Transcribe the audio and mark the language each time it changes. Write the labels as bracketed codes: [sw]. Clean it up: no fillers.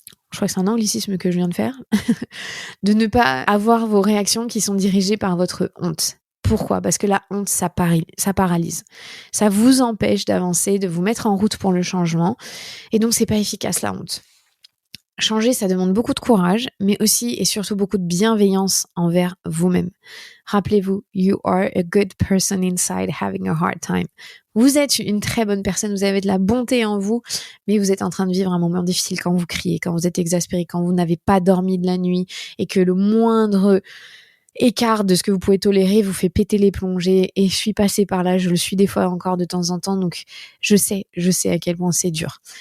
[fr] je crois que c'est un anglicisme que je viens de faire, de ne pas avoir vos réactions qui sont dirigées par votre honte. Pourquoi ? Parce que la honte, ça paralyse. Ça vous empêche d'avancer, de vous mettre en route pour le changement. Et donc, c'est pas efficace, la honte. Changer, ça demande beaucoup de courage, mais aussi et surtout beaucoup de bienveillance envers vous-même. Rappelez-vous, [en] you are a good person inside having a hard time. [fr] Vous êtes une très bonne personne, vous avez de la bonté en vous, mais vous êtes en train de vivre un moment difficile quand vous criez, quand vous êtes exaspéré, quand vous n'avez pas dormi de la nuit et que le moindre écart de ce que vous pouvez tolérer vous fait péter les plombs. Et je suis passée par là, je le suis des fois encore de temps en temps, donc je sais à quel point c'est dur.